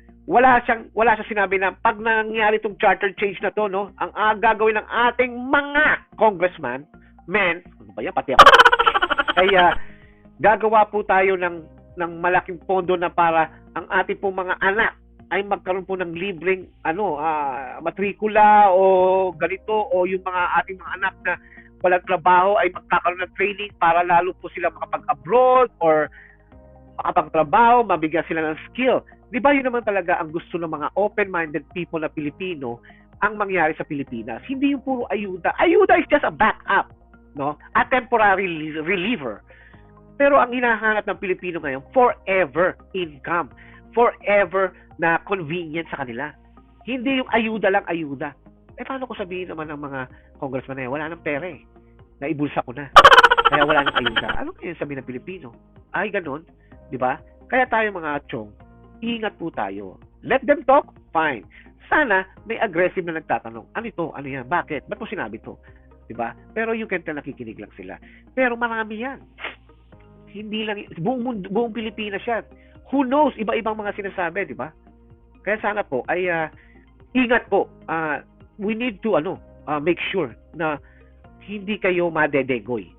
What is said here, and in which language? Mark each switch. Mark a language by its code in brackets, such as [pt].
[tl] Wala siyang sinabi na pag nangyari itong charter change na to, no, ang gagawin ng ating mga congressman, ano ba yan, pati ako, ay gagawa po tayo ng malaking pondo na para ang ating pong mga anak ay magkaroon po ng libreng matrikula o ganito, o yung mga ating mga anak na walang trabaho ay magkakaroon ng training para lalo po sila makapag-abroad or makapagtrabaho, mabigyan sila ng skill. Di ba yun naman talaga ang gusto ng mga [en] open-minded people [tl] na Pilipino ang mangyari sa Pilipinas? Hindi yung puro ayuda. [en] Ayuda is just a backup, no? A temporary reliever. [tl] Pero ang hinahanap ng Pilipino ngayon, [en] forever income. [tl] Forever na convenience sa kanila. Hindi yung ayuda lang ayuda. Paano ko sabihin naman ng mga congressman na yan? Wala nang pera eh. Naibulsa ko na. Kaya wala nang ayuda. Ano kaya sabihin ng Pilipino? Ay, ganun. Di ba? Kaya tayo mga chong, ingat po tayo. [en] Let them talk, fine. [tl] Sana may aggressive na nagtatanong. Ano ito? Ano yan? Bakit? Ba't mo sinabi ito? Diba? Pero [en] you can tell [tl] nakikinig lang sila. Pero marami yan. Hindi lang, buong Pilipinas yan. [en] Who knows? [tl] Iba-ibang mga sinasabi, diba? Kaya sana po ay ingat po. [en] We need to make sure [tl] na hindi kayo madedegoy.